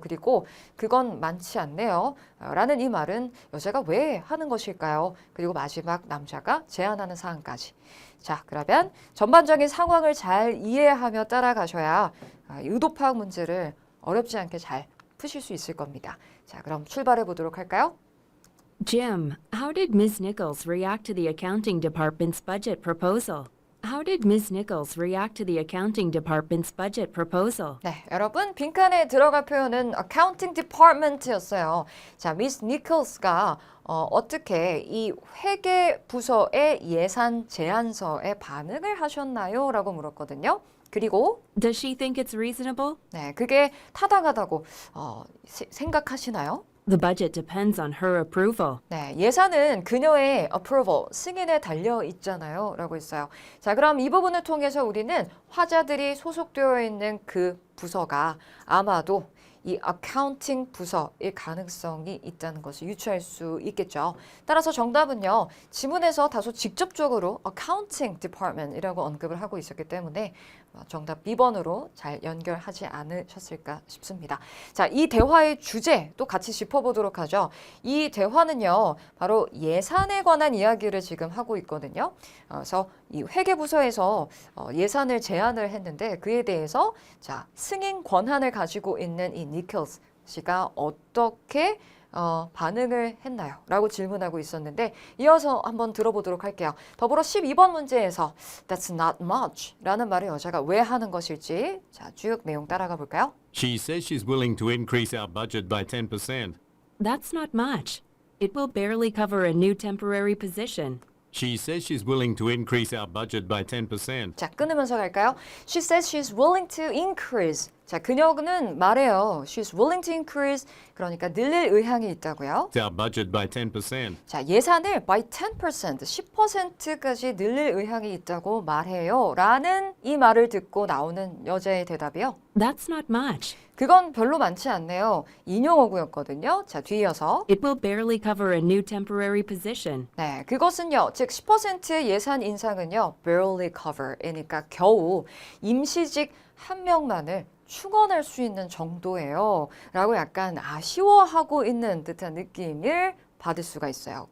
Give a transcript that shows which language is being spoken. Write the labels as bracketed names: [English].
[Korean] 그리고 그건 많지 않네요. 라는 이 말은 여자가 왜 하는 것일까요? 그리고 마지막 남자가 제안하는 사항까지. 자, 그러면 전반적인 상황을 잘 이해하며 따라가셔야 의도 파악 문제를 어렵지 않게 잘 푸실 수 있을 겁니다. 자, 그럼 출발해 보도록 할까요? [English] Jim, how did Ms. Nichols react to the accounting department's budget proposal? How did Ms. Nichols react to the accounting department's budget proposal? [Korean] 네, 여러분 빈칸에 들어갈 표현은 [English] accounting department [Korean] 였어요. 자, 미스 니콜스가 어떻게 이 회계 부서의 예산 제안서에 반응을 하셨나요? 라고 물었거든요. 그리고 [English] Does she think it's reasonable? [Korean] 네, 그게 타당하다고 생각하시나요? [English] The budget depends on her approval. [Korean] 네, 예산은 그녀의 approval, 승인에 달려 있잖아요. 라고 했어요. 자, 그럼 이 부분을 통해서 우리는 화자들이 소속되어 있는 그 부서가 아마도 이 accounting 부서일 가능성이 있다는 것을 유추할 수 있겠죠. 따라서 정답은요. 지문에서 다소 직접적으로 [English] accounting department [Korean] 이라고 언급을 하고 있었기 때문에 정답 B번으로 잘 연결하지 않으셨을까 싶습니다. 자, 이 대화의 주제 또 같이 짚어보도록 하죠. 이 대화는요. 바로 예산에 관한 이야기를 지금 하고 있거든요. 그래서 이 회계부서에서 예산을 제안을 했는데 그에 대해서 자, 승인 권한을 가지고 있는 이 니콜스 씨가 어떻게 반응을 했나요? 라고 질문하고 있었는데 이어서 한번 들어보도록 할게요. 더불어 12번 문제에서 [English] That's not much [Korean] 라는 말을 여자가 왜 하는 것일지 자, 쭉 내용 따라가 볼까요? [English] She says she's willing to increase our budget by 10%. That's not much. It will barely cover a new temporary position. She says she's willing to increase our budget by 10%. [Korean] 자, 끊으면서 갈까요? [English] She says she's willing to increase. [Korean] 자, 그녀는 말해요. [English] She's willing to increase. [Korean] 그러니까 늘릴 의향이 있다고요. [English] Our budget by 10%. [Korean] 자, 예산을 by 10%, 10%까지 늘릴 의향이 있다고 말해요. 라는 이 말을 듣고 나오는 여자의 대답이요. [English] That's not much. [Korean] 그건 별로 많지 않네요. 인용어구였거든요. 자, 뒤이어서 [English] It will barely cover a new temporary position. [Korean] 네, 그것은요. 즉 10%의 예산 인상은요. [English] barely cover [Korean] 이니까 겨우 임시직 한 명만을 충원할 수 있는 정도예요. 라고 약간 아쉬워하고 있는 듯한 느낌을 받을 수가 있어요.